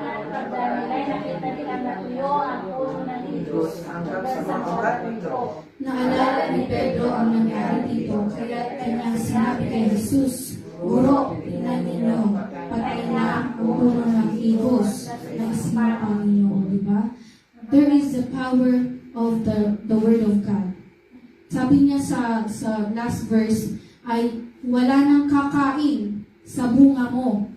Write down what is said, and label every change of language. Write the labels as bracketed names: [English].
[Filipino] Pagdamilay nakita nilang natuyo ang puno ng igos hanggang sa mga ugat nito. Naalala ni Pedro ang nangyari dito, kaya kanyang sinabi kay Jesus, Guro, tingnan ninyo, patay na ang puno ng igos na sinumpa ninyo. Diba? [English] There is the power of the Word of God. [Filipino] Sabi niya sa last verse, ay wala nang kakain sa bunga mo.